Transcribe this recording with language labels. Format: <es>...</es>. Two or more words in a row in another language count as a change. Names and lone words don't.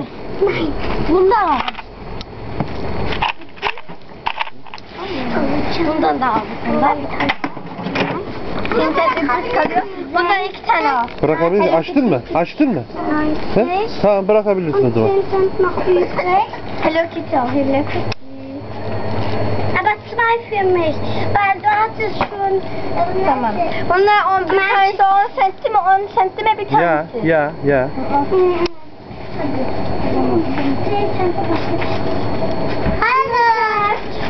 <tr>Bunda var. Bundan da al. Bundan bir tane. Bundan 2 tane al. Bırakabilirsin. Açtın mı? Açtın mı? He? Tamam, bırakabilirsin o zaman. Hello Kitty, Hello Kitty.</tr> <de>Aber 2 für mich, weil du hattest schon...</de> <tr>Tamam. Bunlar 10 tanesi 10 centime, 10 centime bir tanesi. Ya. Makas.</tr>